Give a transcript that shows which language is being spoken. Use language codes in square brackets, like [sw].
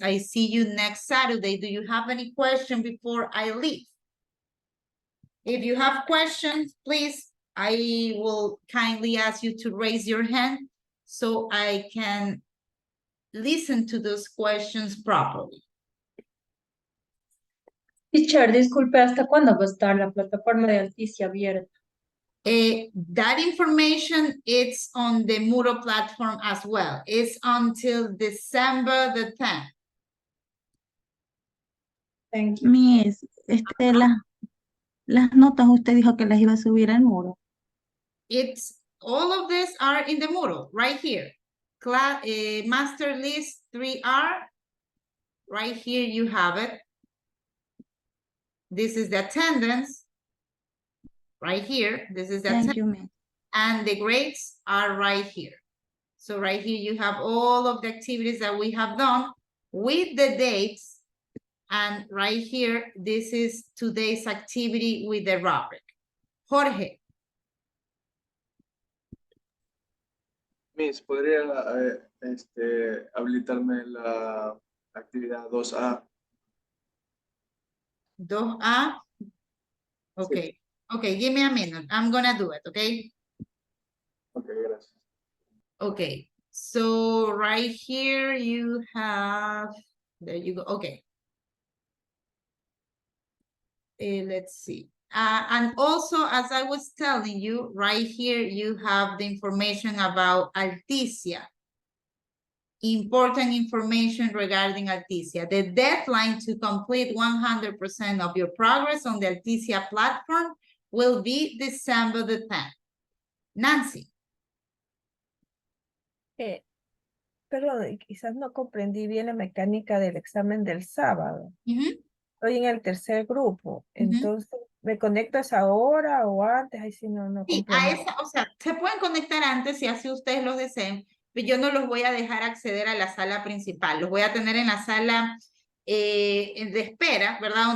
[en] I see you next Saturday. Do you have any question before I leave? If you have questions, please, I will kindly ask you to raise your hand so I can listen to those questions properly. [es] Teacher, disculpe, ¿hasta cuándo va a estar la plataforma de Alticia abierta? [en] That information is on the Moodle platform as well. It's until December the 10th. Thank you. [es] Miss, las notas usted dijo que las iba a subir al muro. [en] It's all of these are in the Moodle right here. Class, master list 3R. Right here you have it. This is the attendance. Right here, this is the Thank attendance. you, ma'am. And the grades are right here. So right here you have all of the activities that we have done with the dates And right here, this is today's activity with the rubric. Jorge. [es] Miss, ¿podría habilitarme la actividad 2A? [en] 2A. Okay. Okay, give me a minute. I'm gonna do it, okay? [es] Ok, gracias. [en] Okay. So right here you have, there you go. Okay. Let's see. And also, as I was telling you, right here you have the information about Alticia. Important information regarding Alticia. The deadline to complete 100% of your progress on the Alticia platform will be December the 10th. Nancy. [es] Perdón, quizás no comprendí bien la mecánica del examen del sábado. Estoy en el tercer grupo, entonces, ¿me conecto a esa hora o antes? Ahí sí no Sí, comprendo. a esa, o sea, se pueden conectar antes si así ustedes lo deseen, pero yo no los voy a dejar acceder a la sala principal, los voy a tener en la sala de espera, ¿verdad?